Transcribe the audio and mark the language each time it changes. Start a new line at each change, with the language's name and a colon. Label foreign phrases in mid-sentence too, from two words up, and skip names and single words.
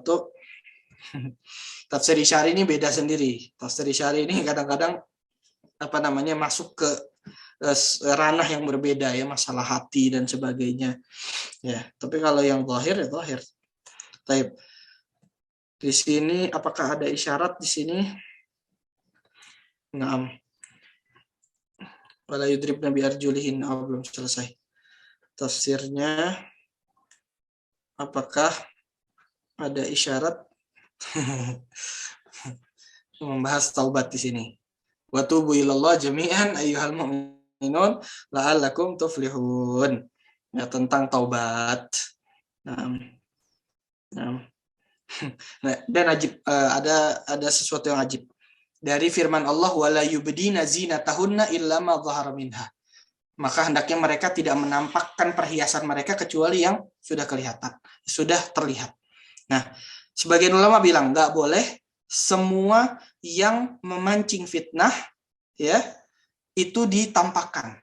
Indonesian: Tafsir Isyari ini beda sendiri. Tafsir Isyari ini kadang-kadang masuk ke ranah yang berbeda ya, masalah hati dan sebagainya. Ya, tapi kalau yang zahir ya zahir. Taib. Di sini apakah ada isyarat di sini?
Arabic: نعم. ولا يضربن بأرجلهن,
Indonesian: belum selesai. Tafsirnya apakah ada isyarat? Membahas taubat di sini.
Arabic: وتوبوا إلى الله جميعا أيها المؤمنون لعلكم تفلحون.
Indonesian: Ya, tentang taubat. Nah, dan ajib, ada sesuatu yang ajib. Dari firman Allah
Arabic: ولا يبدين زينتهن إلا ما ظهر منها.
Indonesian: Maka hendaknya mereka tidak menampakkan perhiasan mereka kecuali yang sudah kelihatan, sudah terlihat. Nah, sebagian ulama bilang nggak boleh semua yang memancing fitnah ya itu ditampakkan.